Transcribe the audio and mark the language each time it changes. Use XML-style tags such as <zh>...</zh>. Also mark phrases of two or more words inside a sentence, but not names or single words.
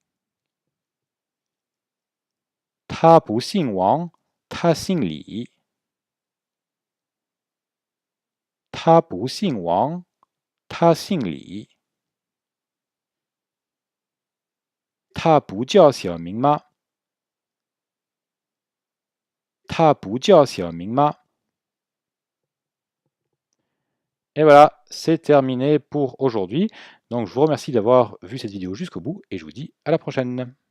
<zh>他不姓王，他姓李。他不姓王，他姓李。他不叫小明吗？他不叫小明吗？</zh> <fr>Et voilà, c'est terminé pour aujourd'hui. Donc je vous remercie d'avoir vu cette vidéo jusqu'au bout et je vous dis à la prochaine.</fr>